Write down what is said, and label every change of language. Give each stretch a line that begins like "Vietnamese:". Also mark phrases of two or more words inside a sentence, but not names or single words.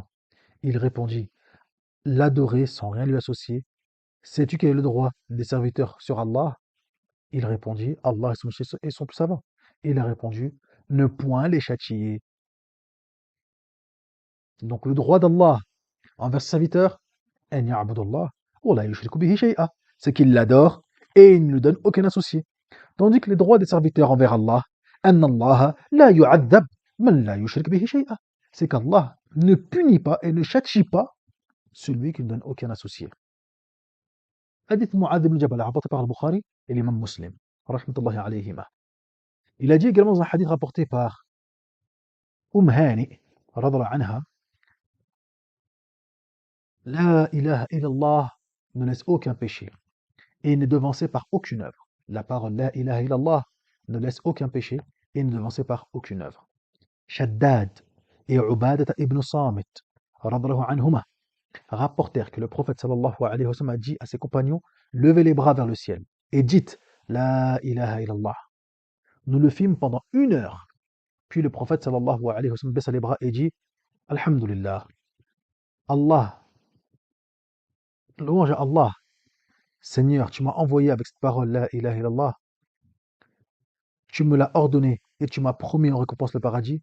French: Il répondit, l'adorer sans rien lui associer. Sais-tu quel est le droit des serviteurs sur Allah? Il répondit, Allah et son plus savant. Il a répondu, ne point les châtier. Donc le droit d'Allah envers ses serviteurs,
Arabic: أن يعبد الله ولا يشرك به شيئا.
French: C'est qu'il l'adore et il ne lui donne aucun associé. Tandis que les droits des serviteurs envers Allah,
Arabic: أن الله لا يعذب من لا يشرك به شيئا.
French: C'est qu'Allah ne punit pas et ne châtie pas celui qui ne donne aucun associé. Hadith Mu'adh ibn Jabal, rapporté par Al-Bukhari et l'imam Muslim,
Arabic: رحمة الله عليهما.
French: Il a dit également dans un hadith rapporté par Hani,
Arabic: رضي الله عنها, لا إله إلا الله
French: ne laisse aucun péché et n'est devancé par aucune œuvre. La parole
Arabic: لا إله إلا الله
French: ne laisse aucun péché et n'est devancé par aucune œuvre. Shaddad et Ubadat ibn Samit,
Arabic: رضي الله عنهما,
French: rapportèrent que le prophète
Arabic: صلى الله عليه وسلم
French: a dit à ses compagnons, levez les bras vers le ciel et dites
Arabic: لا إله إلا الله.
French: Nous le fîmes pendant 1 heure. Puis le prophète
Arabic: صلى الله عليه وسلم
French: baissa les bras et dit Alhamdulillah, Allah, louange à Allah, Seigneur, tu m'as envoyé avec cette parole
Arabic: لا إله إلا الله,
French: tu me l'as ordonné et tu m'as promis en récompense le paradis.